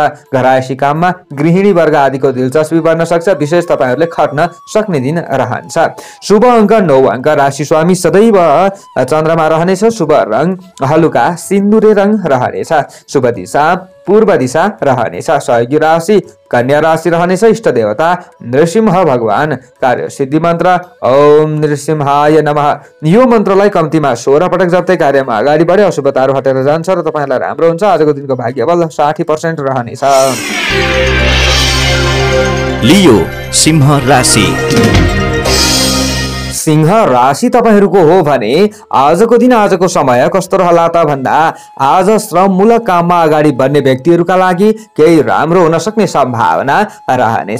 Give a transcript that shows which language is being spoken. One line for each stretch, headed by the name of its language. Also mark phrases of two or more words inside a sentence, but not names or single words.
Nepali: घरायसी काममा गृहिणी वर्ग आदिको दिलचस्पी बढ्न सक्छ। विशेष तपाईहरुले खट्न सक्ने दिन रहन्छ। शुभ अङ्क 9 अङ्क। राशि स्वामी सदैव चन्द्रमा रहनेछ। शुभ रङ हलुका सिन्दुरे रङ रहनेछ। शुभ दिशा पूर्व दिशा रहनेछ। सहयोगी राशि कन्या राशि रहनेछ। इष्ट देवता नृसिंह भगवान। कार्य सिद्धि मन्त्र
Sanskrit: ओम नृसिंहाय नमः।
Nepali: यो मन्त्रलाई कम्तीमा 16 पटक जप्दै कार्यमा अगाडि बढे अशुभताहरू हटेर जान्छ र तपाईहरुलाई राम्रो हुन्छ। आजको दिनको भाग्य बल 60% रहनेछ। लियो सिंह राशि। सिंह राशि तपाईहरुको हो भने आजको दिन आजको समय कस्तो रहला त भन्दा आज श्रममूलक काममा अगाडि बढ्ने व्यक्तिहरुका लागि केही राम्रो हुन सक्ने सम्भावना रहनेछ।